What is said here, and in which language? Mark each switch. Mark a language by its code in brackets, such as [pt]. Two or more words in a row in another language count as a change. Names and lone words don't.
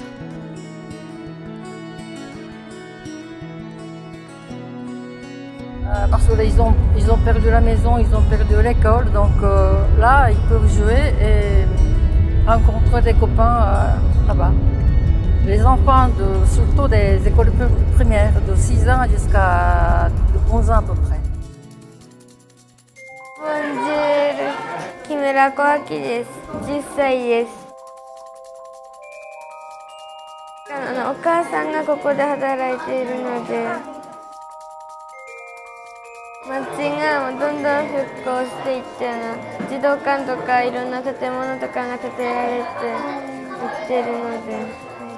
[fr] Parce qu'ils ont perdu la maison, ils ont perdu l'école, donc là ils peuvent jouer et rencontrer des copains là-bas. Les enfants, surtout des écoles primaires, de 6 ans jusqu'à 11 ans à peu près. Bonjour, [ja] Kimura Koaki です。10歳です。お母さんがここで働いているので、町がどんどん復興していって児童館とかいろんな建物とかが建てられていっているので。